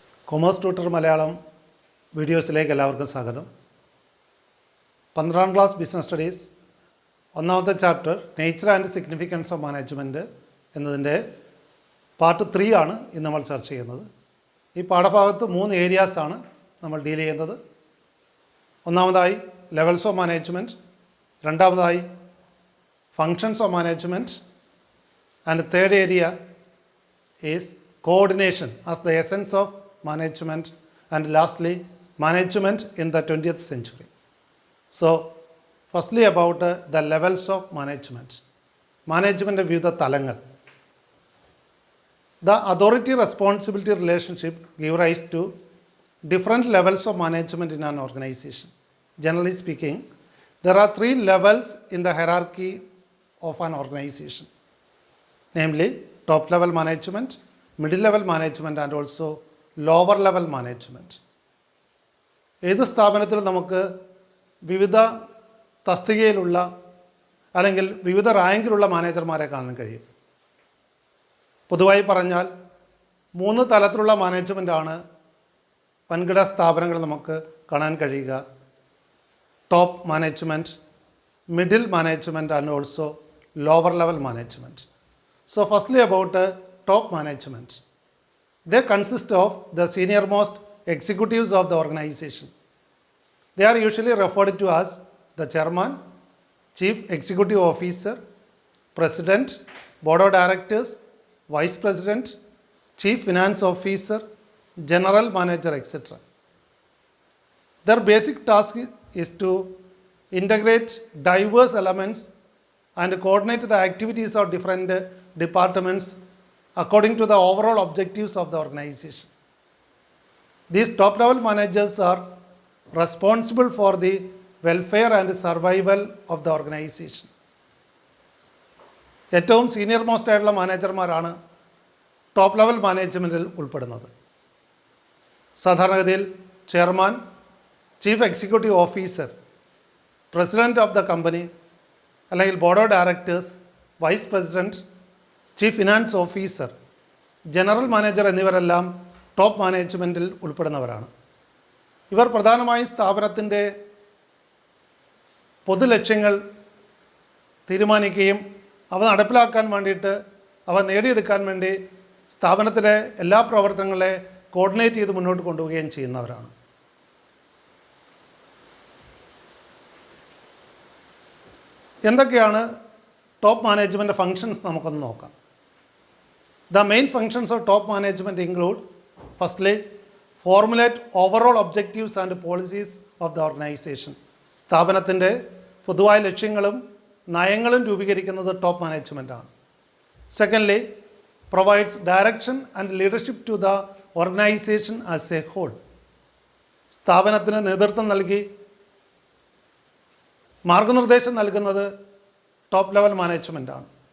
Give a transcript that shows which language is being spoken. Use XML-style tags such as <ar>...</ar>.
<ml>Commerce tutor Malayalam വീഡിയോസിലേക്ക് എല്ലാവർക്കും സ്വാഗതം. 12ാം class business studies ഒന്നാമത്തെ chapter nature and significance of management എന്നതിൻ്റെ പാർട്ട് 3 ആണ് ഇന്ന് നമ്മൾ ചർച്ച ചെയ്യുന്നത്. ഈ പാഠഭാഗത്ത് 3 ഏരിയാസാണ് നമ്മൾ ഡീൽ ചെയ്യുന്നത്. ഒന്നാമതായി</ml> <en>levels of management,</en> <ml>രണ്ടാമതായി</ml> <en>Functions of management, and third area is coordination as the essence of management, and lastly management in the 20th century. So firstly about the levels of management.</en> <ml>Management വിവിധ തലങ്ങൾ.</ml> <en>The authority responsibility relationship give rise to different levels of management in an organization. Generally speaking, there are 3 levels in the hierarchy of an organization, namely top level management, middle level management and also lower level management.</en> <ml>ഏത് സ്ഥാപനത്തിലും നമുക്ക് വിവിധ തസ്തികയിലുള്ള അല്ലെങ്കിൽ വിവിധ റാങ്കിലുള്ള മാനേജർമാരെ കാണാൻ കഴിയും. പൊതുവായി പറഞ്ഞാൽ 3 തലത്തിലുള്ള മാനേജ്മെൻറ്റാണ് വൻകിട സ്ഥാപനങ്ങൾ നമുക്ക് കാണാൻ കഴിയുക.</ml> <en>Top management, middle management and also lower level management. So firstly about top management. They consist of the senior most executives of the organization. They are usually referred to as the chairman, chief executive officer, president, board of directors, vice president, chief finance officer, general manager, etc. Their basic task is to integrate diverse elements and coordinate the activities of different departments according to the overall objectives of the organization. These top level managers are responsible for the welfare and survival of the organization.</en> <ml>ഏറ്റവും senior most ആയിട്ടുള്ള മാനേജർമാരാണ് top level മാനേജ്മെൻറ്റിൽ ഉൾപ്പെടുന്നത്. സാധാരണഗതിയിൽ chairman, chief executive officer,</ml> <en>president of the company</en> <ml>അല്ലെങ്കിൽ board of directors, vice president, chief finance officer, general manager എന്നിവരെല്ലാം top മാനേജ്മെൻറ്റിൽ ഉൾപ്പെടുന്നവരാണ്. ഇവർ പ്രധാനമായും സ്ഥാപനത്തിൻ്റെ പൊതുലക്ഷ്യങ്ങൾ തീരുമാനിക്കുകയും അവ നടപ്പിലാക്കാൻ വേണ്ടിയിട്ട് അവ നേടിയെടുക്കാൻ വേണ്ടി സ്ഥാപനത്തിലെ എല്ലാ പ്രവർത്തനങ്ങളെ കോർഡിനേറ്റ് ചെയ്ത് മുന്നോട്ട് കൊണ്ടുപോവുകയും ചെയ്യുന്നവരാണ്. എന്തൊക്കെയാണ് ടോപ്പ് മാനേജ്മെൻറ്റ് ഫങ്ഷൻസ് നമുക്കൊന്ന് നോക്കാം.</ml> <en>The main functions of top management include, firstly, formulate overall objectives and policies of the organization.</en> <ml>സ്ഥാപനത്തിൻ്റെ പൊതുവായ ലക്ഷ്യങ്ങളും നയങ്ങളും രൂപീകരിക്കുന്നത് top മാനേജ്മെൻറ്റാണ്.</ml> <en>Secondly, provides direction and leadership to the organization as a whole.</en> <ml>സ്ഥാപനത്തിന് നേതൃത്വം നൽകി മാർഗനിർദ്ദേശം നൽകുന്നത് ടോപ്പ് ലെവൽ മാനേജ്മെൻറ്റാണ്.</ml>